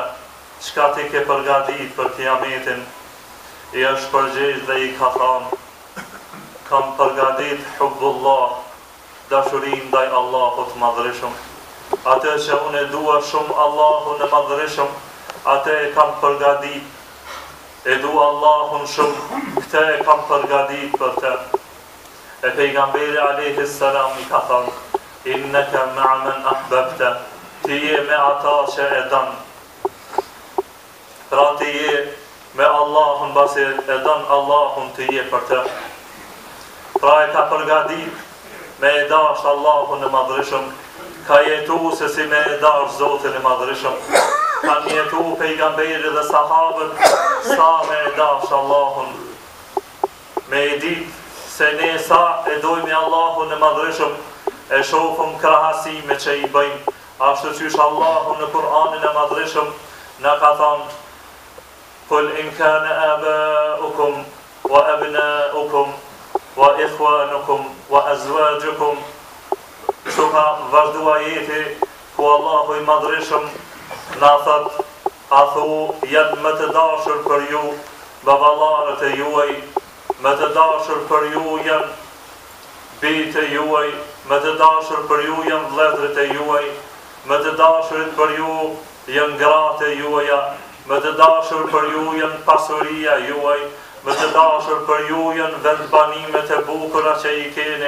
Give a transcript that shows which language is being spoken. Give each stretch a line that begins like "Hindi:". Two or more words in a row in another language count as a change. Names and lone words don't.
Albanian: Çka ti ke përgatitur për kiametin? I është përgjigj dhe I ka thënë: "Kam përgatitur hubbullah, dashurinë ndaj Allahut Madhërisëm. Atë që unë e dua shumë Allahun e Madhërisëm, atë e kam përgatitur. E du Allahun shumë, këtë e kam përgatitur për të." E pejgamberi
Arabic: عليه السلام
Albanian: I ka thënë:
Arabic: "إنك مع من أحببت."
Albanian: Ti je me ata që e don. Pra ti je me Allahun, pasi e don Allahun, ti je për të. Pra e ka përgatitur me e dash Allahun e Madhërisëm, ka jetu se si me e dash Zotin e Madhërisëm. Kanë jetu pejgamberi dhe sahabët sa me e dash Allahun. Me e ditë se ne sa e dojmë Allahun e Madhërisëm, e shofëm krahasime që I bëjmë, ashtu qysh Allahun në Kur'anin e Madhërisëm na ka thënë:
Arabic: "قل إن كان آباؤكم وأبناؤكم وإخوانكم وأزواجكم."
Albanian: Kështu ka vazhdu ajeti ku Allahu I Madhërisëm na thot: "A thu janë më të dashur për ju baballarët e juaj, më të dashur për ju janë bijtë e juaj, më të dashur për ju janë vëllezërit e juaj, më të dashurit për ju janë gratë e juaja, më të dashur për ju janë pasuria juaj, më të dashur për ju janë vendbanimet e bukura që I keni."